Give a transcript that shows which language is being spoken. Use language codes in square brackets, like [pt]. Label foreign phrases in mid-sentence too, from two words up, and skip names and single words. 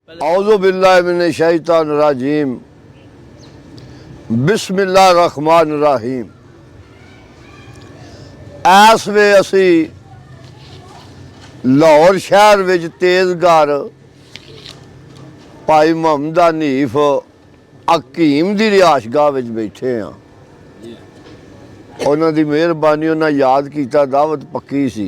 [ar] أعوذ بالله من الشيطان الرجيم بسم الله الرحمن الرحيم. [pa] اس وے اسی لاہور شہر وچ تیزگار بھائی محمد حنیف حکیم دی رہائش گاہ وچ بیٹھے ہاں. انہاں دی مہربانی انہاں یاد کیتا، دعوت پکی سی.